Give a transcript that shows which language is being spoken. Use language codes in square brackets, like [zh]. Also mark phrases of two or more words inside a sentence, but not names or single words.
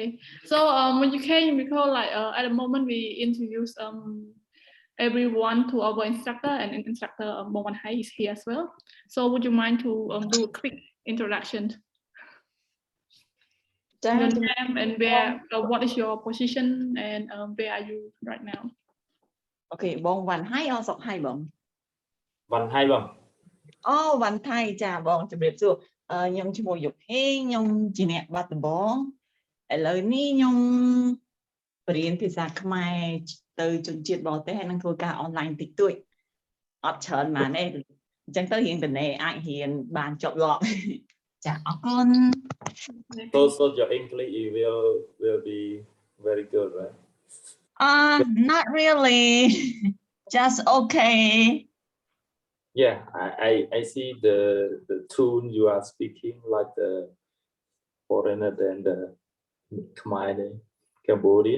[en] So when you came, because like at the moment we introduce everyone to our instructor, and instructor Bong Wan Hai is here as well. So would you mind to do a quick introduction? Your name and where, what is your position, and where are you right now? Okay, Bong Wan Hai or Sok Hai Bong? Wan Hai Bong. [km] Oh, Wan Hai ចាបងជម្រាបសួរខ្ញុំឈ្មោះយុភេខ្ញុំជាអ្នកបាត់ដំបងឥឡូវនេះខ្ញុំបរៀនភាសាខ្មែរទៅជនជាតិបរទេសហើយនឹងធ្វើការអនឡាញតិចតួចអត់ច្រើនប៉ុន្មានទេអញ្ចឹងទៅរៀងតនេអាចរៀនបានចប់លាប់ចាអរគុណ [en] So your English will be very good, right? Not really. Just okay. Yeah, I see the tune you are speaking like the foreigner than the Khmer, Cambodian.